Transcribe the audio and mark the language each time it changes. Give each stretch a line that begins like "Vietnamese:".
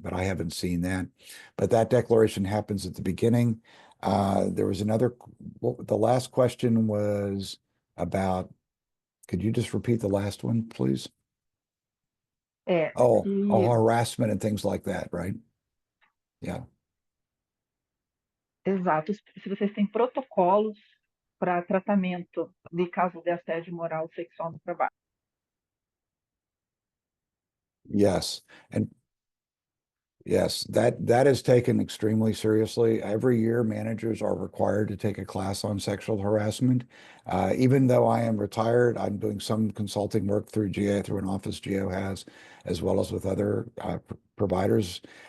English: But I haven't seen that. But that declaration happens at the beginning. There was the last question was about, could you just repeat the last one, please? Harassment and things like that, right? Yeah.
Portuguese: Exato. Se vocês têm protocolos para tratamento de casos de assédio moral ou sexual no trabalho.
English: Yes. And yes, that is taken extremely seriously. Every year, managers are required to take a class on sexual harassment. Even though I am retired, I'm doing some consulting work through GA, through an office GEO has, as well as with other providers.